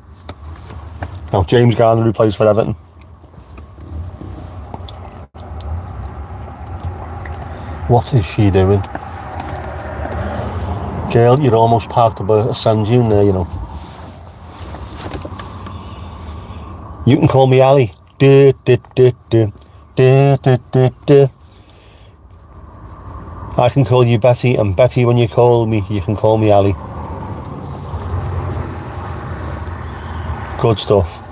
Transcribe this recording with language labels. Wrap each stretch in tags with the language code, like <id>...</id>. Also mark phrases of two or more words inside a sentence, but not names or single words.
<en>No, James Garner, who plays for Everton. What is she doing? Girl, you're almost parked up a sand dune there, you know. You can call me Ali. Du, du, du, du. Du, du, du, du. I can call you Betty, and Betty, when you call me, you can call me Ali. Good stuff.</en>